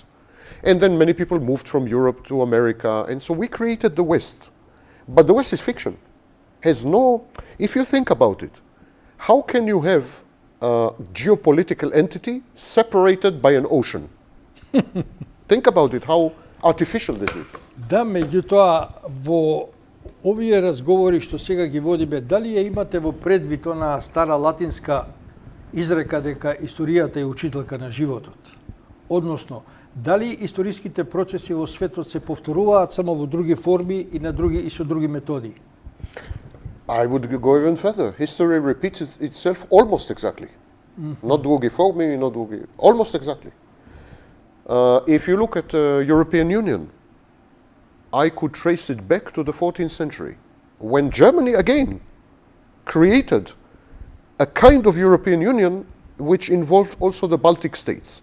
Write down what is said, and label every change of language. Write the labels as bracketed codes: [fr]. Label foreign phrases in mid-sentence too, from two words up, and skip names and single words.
[en] And then many people moved from Europe to America, and so we created the West. But the West is fiction. If you think about it, how can you have a geopolitical entity separated by an ocean? Think about it, how artificial this is. [mk] Да, меѓутоа, во овие разговори што сега ги водиме, дали ја имате во предвид она стара латинска изрека дека историјата е учителка на животот? Односно, дали историските процеси во светот се повторуваат само во други форми и со други методи? [en] I would go even further. History repeats itself almost exactly. Not [mk] други форми, [en] almost exactly. If you look at the European Union, I could trace it back to the 14th century, when Germany again created a kind of European Union which involved also the Baltic states.